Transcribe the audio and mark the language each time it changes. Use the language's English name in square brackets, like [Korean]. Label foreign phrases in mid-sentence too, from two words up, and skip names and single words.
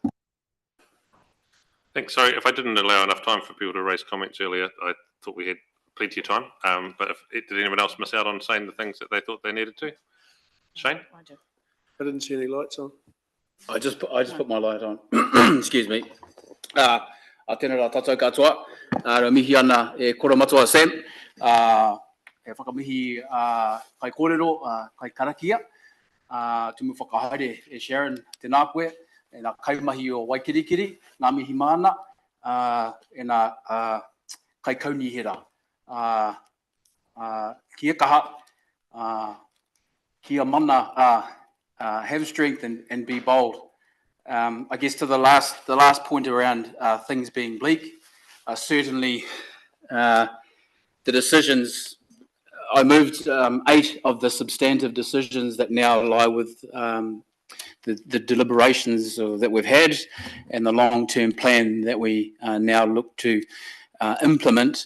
[English] Thanks. Sorry, if I didn't allow enough time for people to raise comments earlier, I thought we had plenty of time. But did anyone else miss out on saying the things that they thought they needed to? Shane? I didn't see any lights on. I just put my light on. Excuse me. [Māori] A tēnā rā tātou katoa. Rā mihi ana e kora matua Sam. E whakamihi kai kōrero, kai karakia. Tumu whakahaere e Sharon tēnā koe. E nā kaumahi o Waikirikiri, ngā mihi mana. E nā kai kaunihira. Kia kaha. Kia mana. [English] Have strength and be bold. I guess to the last point around things being bleak, certainly the decisions, I moved 8 of the substantive decisions that now lie with the deliberations that we've had and the long-term plan that we now look to implement.